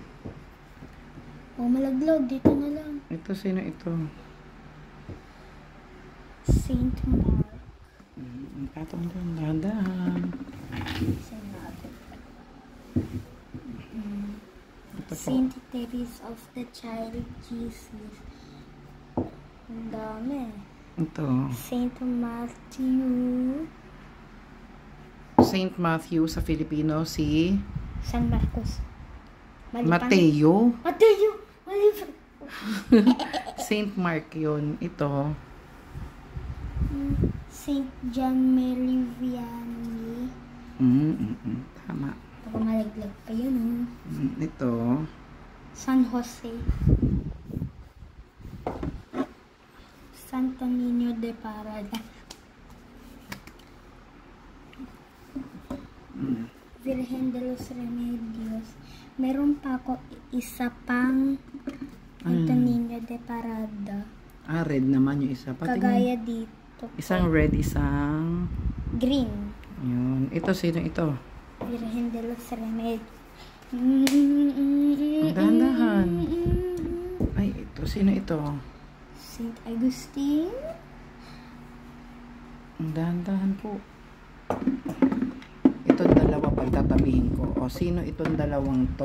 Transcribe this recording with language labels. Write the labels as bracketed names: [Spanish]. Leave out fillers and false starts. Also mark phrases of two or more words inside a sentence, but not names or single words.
[Filipino] O malaglag, dito na lang. Ito, sino ito? Saint Mark. Patong doon. Dahan-dahan. Saint Teresa of the Child Jesus. Ang dami. Ito. Saint Matthew. Saint Matthew sa Filipino, si San Marcos. Mateo. Mateo! Mali pa. Saint Mark yun. Ito. Saint John Mary Vianney. Tama. Baka malaglag pa yun. Ito. San Jose. Santo Niño de Parada. Virgen de los Remedios. Meron pa ako isa pang Santo Niño de Parada. Red naman yung isa. Kagaya dito. Isang red, isang green. Yun. Ito, sino ito? Virgen de los Remedios. Ang dahan-dahan. Ay, ito. Sino ito? Saint Augustine. Dahan-dahan po. Itong dalawa pagtatabihin ko. O, sino itong dalawang to?